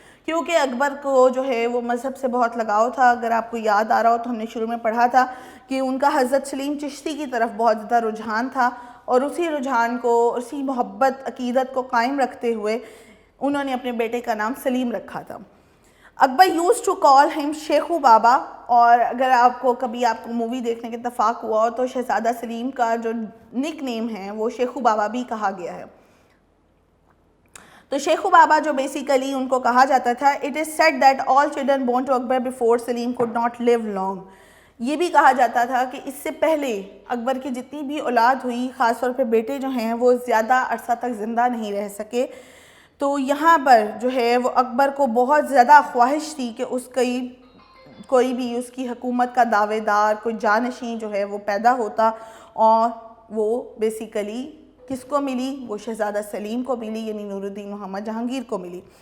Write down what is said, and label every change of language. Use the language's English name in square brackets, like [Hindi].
[Urdu] کیونکہ اکبر کو جو ہے وہ مذہب سے بہت لگاؤ تھا. اگر آپ کو یاد آ رہا ہو تو ہم نے شروع میں پڑھا تھا کہ ان کا حضرت سلیم چشتی کی طرف بہت زیادہ رجحان تھا, اور اسی رجحان کو, اسی محبت عقیدت کو قائم رکھتے ہوئے انہوں نے اپنے بیٹے کا نام سلیم رکھا تھا. اکبر [English] used to call him [Urdu] Shekau بابا, اور اگر آپ کو کبھی آپ کو مووی دیکھنے کے اتفاق ہوا ہو تو شہزادہ سلیم کا جو نک نیم ہے وہ شیخو بابا بھی کہا گیا ہے. تو شیخو بابا جو بیسیکلی ان کو کہا جاتا تھا, [English] it is said that all children born to Akbar before Salim could not live long. [Urdu] یہ بھی کہا جاتا تھا کہ اس سے پہلے اکبر کی جتنی بھی اولاد ہوئی, خاص طور پہ بیٹے جو ہیں وہ زیادہ عرصہ تک زندہ نہیں رہ سکے. تو یہاں پر جو ہے وہ اکبر کو بہت زیادہ خواہش تھی کہ اس کوئی بھی اس کی حکومت کا دعوے دار, کوئی جانشین جو ہے وہ پیدا ہوتا, اور وہ بیسیکلی کس کو ملی؟ وہ شہزادہ سلیم کو ملی, یعنی نور الدین محمد جہانگیر کو ملی.